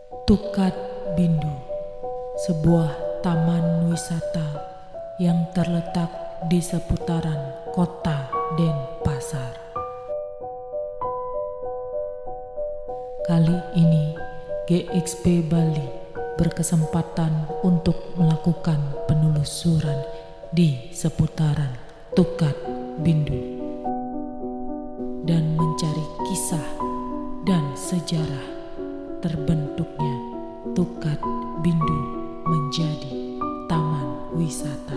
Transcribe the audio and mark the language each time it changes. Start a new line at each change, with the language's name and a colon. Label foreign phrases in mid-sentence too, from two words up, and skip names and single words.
Indonesian: Tukat Bindu, sebuah taman wisata yang terletak di seputaran kota Denpasar. Kali ini GXP Bali berkesempatan untuk melakukan penelusuran di seputaran Tukat Bindu dan mencari kisah dan sejarah terbentuknya Tukat Bindu menjadi taman wisata.